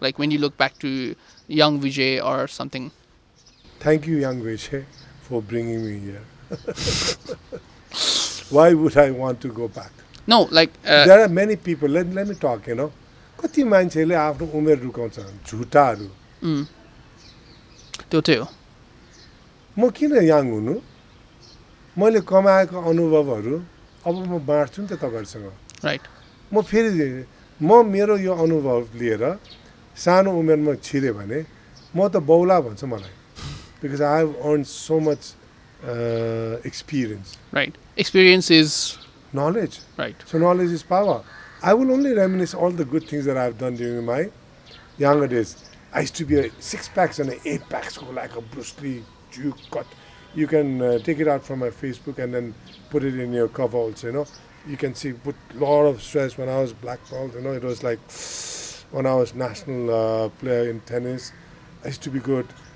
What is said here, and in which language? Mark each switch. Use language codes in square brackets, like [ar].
[en] Like when you look back to young Vijay or something. Thank you, young Vijay, for bringing me here. Why would I want to go back? No, like There are many people, let me talk, [ne] कति मान्छेले आफ्नो उमेर रुकाउँछ झुटाहरू त्यो चाहिँ हो. म किन young हुनु मैले कमाएको अनुभवहरू अब म बाँड्छु नि त तपाईँहरूसँग [en] Right. [ne] म फेरि मेरो यो अनुभव लिएर सानो उमेरमा छिरेँ भने म त बौला भन्छु मलाई [en] Because I have earn so much experience. Right. Experience is Knowledge. right. So knowledge is power. I will only reminisce all the good things that I've done during my younger days. I used to be a 6-packs and an 8-packs like a Bruce Lee juke cut. You can take it out from my Facebook and then put it in your cover also, You can see, put a lot of stress when I was blackballed, It was like when I was national player in tennis. I used to be good.